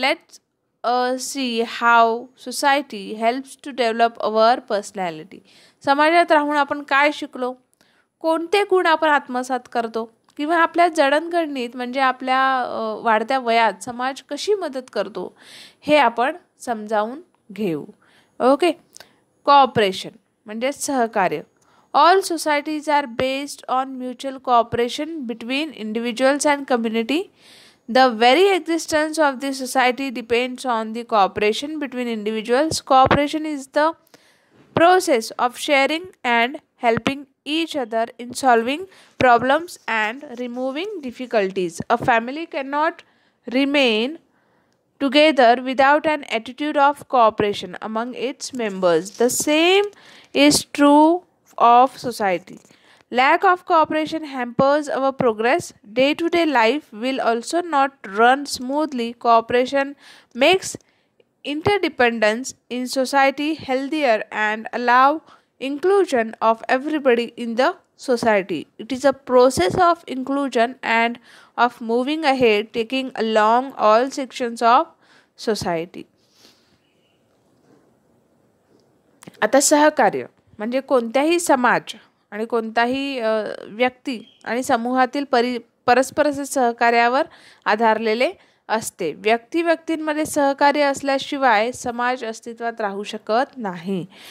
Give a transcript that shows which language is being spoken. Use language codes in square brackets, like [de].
[en] Let's see how society helps to develop our personality. [mr] समाजात राहून आपण काय शिकलो, कोणते गुण आपण आत्मसात करतो किंवा आपल्या जडणघडणीत म्हणजे आपल्या वाढत्या वयात समाज कशी मदत करतो हे आपण समजावून घेऊ. ओके, कोऑपरेशन म्हणजे सहकार्य. [en] All societies are based on mutual cooperation between individuals and community. The very existence of the society depends on the cooperation between individuals. Cooperation is the process of sharing and helping each other in solving problems and removing difficulties. A family cannot remain together without an attitude of cooperation among its members. The same is true of society. Lack of cooperation hampers our progress. Day to day life will also not run smoothly. Cooperation makes interdependence in society healthier and allow inclusion of everybody in the society. It is a process of inclusion and of moving ahead, taking along all sections of society. [mr] आता सहकार्य म्हणजे कोणत्याही समाज आणि कोणताही व्यक्ती आणि समूहातील परस्पर सहकार्यावर आधारलेले असते. व्यक्तींमध्ये सहकार्य असल्याशिवाय समाज अस्तित्वात राहू शकत नाही.